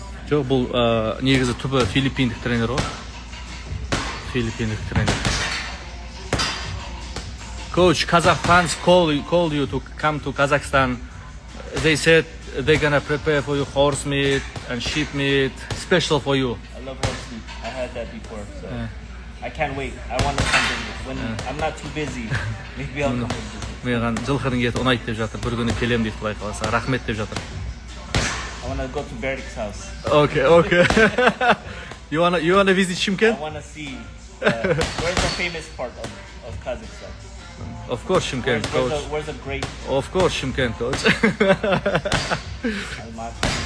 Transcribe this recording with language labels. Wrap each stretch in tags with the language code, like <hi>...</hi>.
<kk>Жоқ, бұл негізі түбі филиппиндік тренер ғой. Филиппиндік тренер.</kk> <en>Coach, Kazakh fans called you to come to Kazakhstan. They said they're gonna prepare for you horse meat and sheep meat, special for you. I love horse meat. I had that before, so I can't wait. I want to come visit. When I'm not too busy, maybe I'll come visit.</en> <kk>Маған жылқының еті ұнайды деп жатыр. Бір күні келем дейді, Құдай қаласа. Рахмет деп жатыр.</kk> <en>I want to go to Berik's house. Okay. You wanna visit Shymkent? I want to see where's the famous part of Kazakhstan. Of course, Shymkent, coach. Where's the great Of course, Shymkent, coach. Almaty?</en>